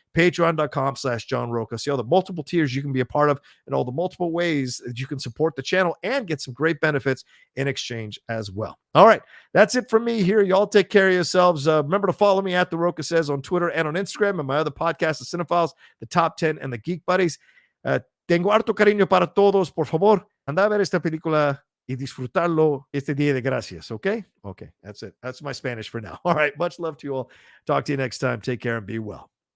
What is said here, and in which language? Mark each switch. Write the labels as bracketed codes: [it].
[en] Patreon.com/John Rocha. See all the multiple tiers you can be a part of and all the multiple ways that you can support the channel and get some great benefits in exchange as well. All right, that's it from me here. Y'all take care of yourselves. Remember to follow me at The Rocha Says on Twitter and on Instagram, and my other podcast, The Cinephiles, The Top 10, and The Geek Buddies. [es] Tengo harto cariño para todos. Por favor, anda a ver esta película y disfrutarlo este Día de Gracias, [en] okay? Okay, that's it. That's my Spanish for now. All right, much love to you all. Talk to you next time. Take care and be well.